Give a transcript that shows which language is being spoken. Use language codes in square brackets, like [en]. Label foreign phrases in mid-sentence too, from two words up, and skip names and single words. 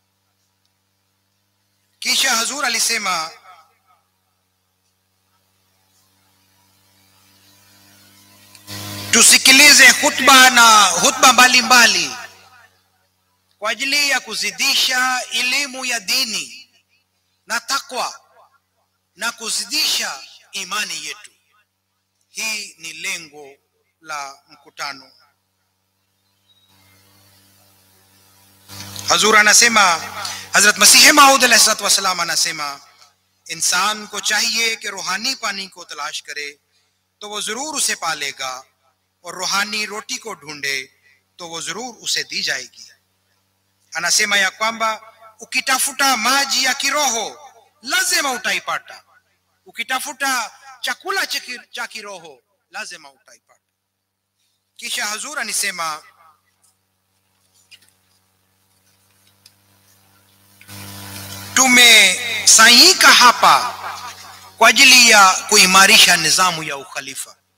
[sw] Kisha Hazur alisema tusikilize hutba mbalimbali kwa ajili ya kuzidisha elimu ya dini na takwa na kuzidisha imani yetu. Hii ni lengo la mkutano. Hazur anasema, Hazrat Masih Maud [ar] عليه الصلاة والسلام [sw] anasema, [ur] انسان کو چاہیے کہ روحانی پانی کو تلاش کرے تو وہ ضرور اسے پا لے گا، اور روحانی روٹی کو ڈھونڈے تو وہ ضرور اسے دی جائے گی. [sw] Anasema ya kwamba ukitafuta maji ya kiroho lazima utaipata, ukitafuta chakula cha kiroho lazima utaipata. Kisha Hazur anisema tumesanyika hapa kwa ajili ya kuimarisha nizamu ya ukhalifa.